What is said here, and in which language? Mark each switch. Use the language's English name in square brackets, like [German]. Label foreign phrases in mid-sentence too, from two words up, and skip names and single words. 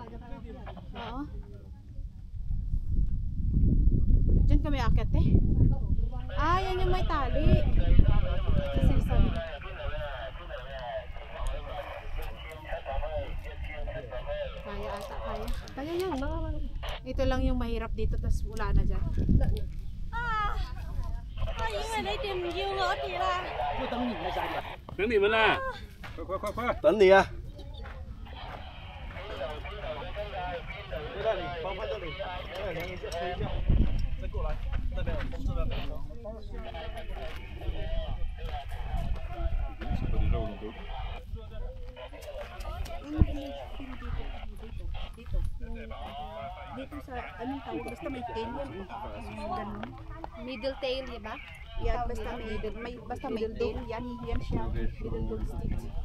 [Filipino] Oo. Diyan kami aakyat eh. Ah, yan yung may tali. Kasi sabi ko. Kaya ata, kaya. Kaya yan, Ito lang yung mahirap dito, tas wala na dyan. [Chinese] 等你们呢，快快快快！等你啊！把你肉都 [Filipino] dito sa, anong tawag? Basta may tail yan. Ganun. [English] Middle tail, [Filipino] di ba? Yan, basta may tail. Yan siya. [English] Middle dog stick.